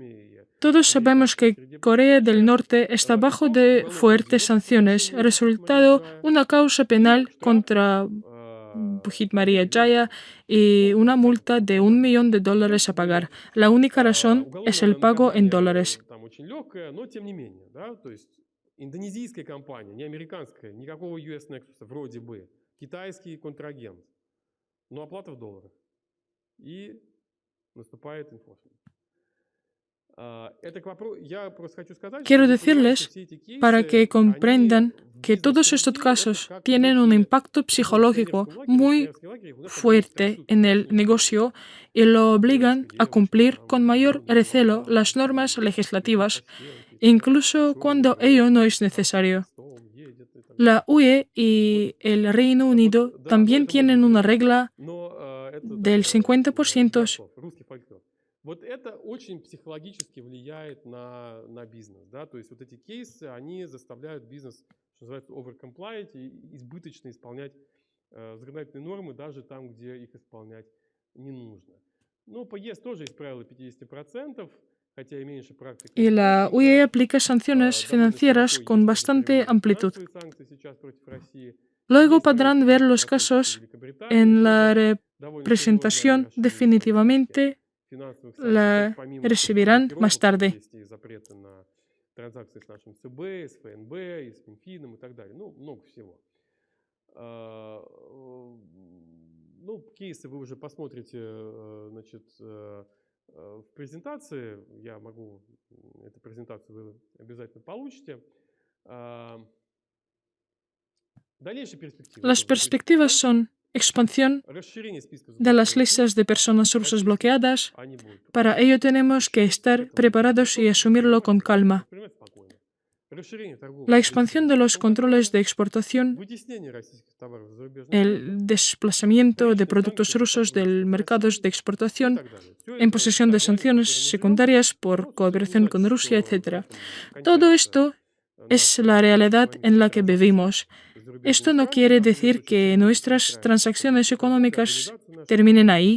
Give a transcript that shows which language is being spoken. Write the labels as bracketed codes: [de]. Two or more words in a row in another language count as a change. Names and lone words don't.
[es] Todos sabemos que Corea del Norte está bajo de fuertes sanciones, resultado una causa penal contra Bukit Maria Jaya y una multa de $1 millón a pagar. La única razón es el pago en dólares. [ru] Индонезийская компания, не американская, никакого [en] US Nexus, [ru] вроде бы. Китайский контрагент. Но оплата в долларах. И наступает enforcement. [es] Quiero decirles, para que comprendan, que todos estos casos tienen un impacto psicológico muy fuerte en el negocio y lo obligan a cumplir con mayor recelo las normas legislativas, incluso cuando ello no es necesario. La UE y el Reino Unido también tienen una regla del 50%. [ru] Вот это очень психологически влияет на бизнес, да, то есть вот эти кейсы, они заставляют бизнес, что называется, overcompliant и избыточно исполнять законодательные нормы даже там, где их исполнять не нужно. Ну, по ЕС тоже есть правило 50%, хотя и меньше практики. [es] Y la UE aplica sanciones financieras con bastante amplitud. Luego podrán ver los casos en la representación. Definitivamente la recibirán más tarde. [ru] Транзакции с нашим ЦБ, с ФНБ, и с Минфином и так далее. Ну, много всего. Ну, кейсы вы уже посмотрите, значит, в презентации. Я могу, эту презентацию вы обязательно получите. [es] Las perspectivas son expansión [ru] Расширение списка [es] de las [ru] заблокированных [es] listas de personas rusas bloqueadas. [ru] они будут. [es] Para ello tenemos que estar preparados y asumirlo con calma. [ru] Воспринимать спокойно. Расширение торговых [es] La expansión de los controles de exportación, [ru] вытеснение российских товаров за зарубежные [es] el desplazamiento de productos rusos del mercado de exportación, imposición de sanciones secundarias por cooperación con Rusia, etc. Todo esto es la realidad en la que vivimos. Esto no quiere decir que nuestras transacciones económicas terminen ahí.